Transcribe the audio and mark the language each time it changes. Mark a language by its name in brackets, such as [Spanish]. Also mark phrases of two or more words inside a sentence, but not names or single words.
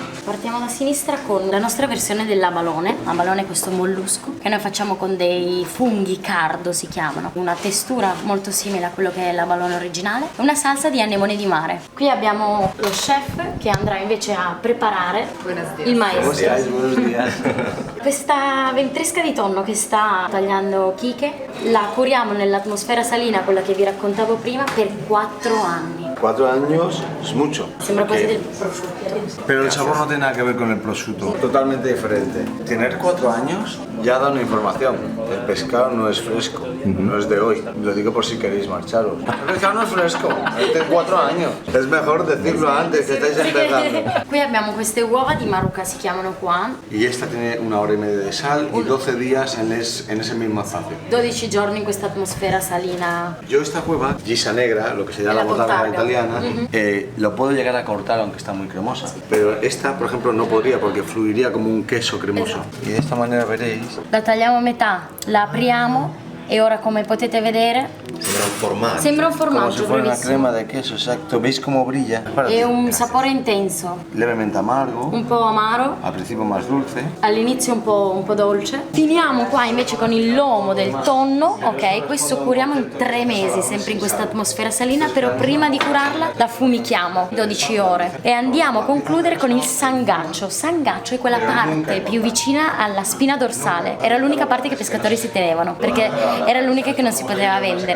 [Italian] Partiamo da sinistra con la nostra versione dell'abalone. L'abalone è questo mollusco che noi facciamo con dei funghi cardo, si chiamano, una textura molto simile a quello che è l'abalone originale, una salsa di anemone di mare. Qui abbiamo lo chef che andrà invece a preparare il maestro. Questa ventresca di tonno che sta tagliando Kike la curiamo nell'atmosfera salina, quella che vi raccontavo prima, per 4 anni. [Spanish] 4 años es mucho. [Italian] Sembra quasi del prosciutto. [Spanish] Pero el sabor no tiene nada que ver con el prosciutto. Totalmente diferente. Tener 4 años ya da una información. El pescado no es fresco, no es de hoy. Lo digo por si queréis marcharos. El pescado no es fresco, es de 4 años. Es mejor decirlo antes que estáis empezando. [Italian] Qui abbiamo queste uova di Maruca, si chiamano qua. [Spanish] Y esta tiene 1 hora y media de sal y 12 días en ese mismo espacio. [Italian] 12 giorni in questa atmosfera salina. [Spanish] Yo esta hueva, gisa negra, lo que sería la botarga italiana, lo puedo llegar a cortar aunque está muy cremosa. Pero esta, por ejemplo, no podría porque fluiría como un queso cremoso. Y de esta manera veréis. [Italian] La tagliamo a metà, la apriamo e ora, come potete vedere, Sembra un formaggio. sembra un [Spanish] Como si [Italian] formaggio, [Spanish] fuera una [Italian] bravissimo. [Spanish] crema de queso, exacto. ¿Veis cómo brilla? [Italian] È un sapore intenso, [Spanish] Levemente amargo, [Italian] un po' amaro, [Spanish] al principio más dulce. [Italian] all'inizio un po' dolce. Finiamo qua invece con il lomo del tonno, ok? Questo curiamo in 3 mesi, sempre in questa atmosfera salina, però prima di curarla la fumichiamo 12 ore e andiamo a concludere con il sangaccio. Sangaccio è quella parte più vicina alla spina dorsale, era l'unica parte che i pescatori si tenevano, perché era l'unica che non si poteva vendere.